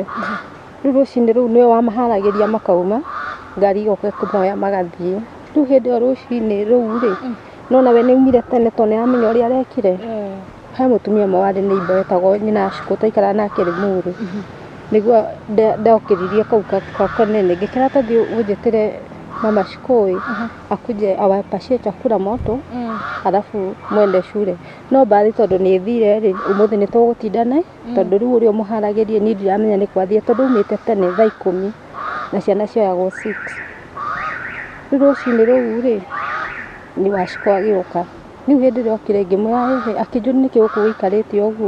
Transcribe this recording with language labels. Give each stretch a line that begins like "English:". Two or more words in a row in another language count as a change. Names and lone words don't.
Kikuyu: Rĩu rũcinĩ rũu nĩwe wamaharagĩria makauma, ngari igoka ĩkĩmoya magathiĩ. Rĩu hĩndĩ ĩyo rũcinĩ rũu rĩ, nona we nĩaumire tene tondũ nĩaramenya ũrĩa arekire. He mũtumia ũmwe warĩ neighbor wetagwo nyina Shiko, twaikaraga nake Limuru, nĩguo ndokĩririe kau kanene, ngĩkĩra tathiĩ ũnjĩtĩre mama Shiko
Swahili: akuje awapashie chakula moto alafu mwende shule.
Kikuyu: No bali tondũ nĩthire rĩ, ũmũthĩ nĩtũgũtindana tondũ rĩu ũrĩa ũmũharagĩria niĩ ndiramenya nĩ kwathiĩ, tondũ umĩte tene thaa 10 na ciana cioyagwo 6. Rĩu rũcinĩ rũu rĩ, nĩ Washiko agĩũka. Rĩu hĩndĩ ĩrĩa okire ngĩmwĩra hehe, akĩnjũria nĩkĩ gũkũ gũikarĩte ũguo.